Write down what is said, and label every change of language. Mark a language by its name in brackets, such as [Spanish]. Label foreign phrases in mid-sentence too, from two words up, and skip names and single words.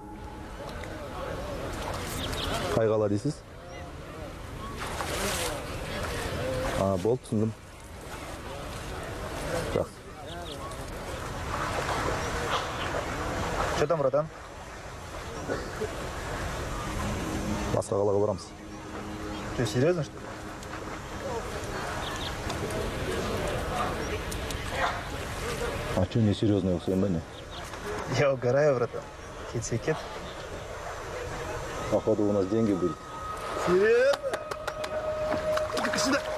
[Kazakh] Қай қала дейсіз? Болды, түсіндім. Жақсы. [Russian] Что там, братан? [Kazakh] Басқа қалаға барамыз. [Russian] Что, серьезно, что ли? А что, не серьезно [Kazakh] ұқсайын ба не? [Russian] Я угораю, братан. Кет. Походу, у нас деньги будут. Серьезно? Иди сюда.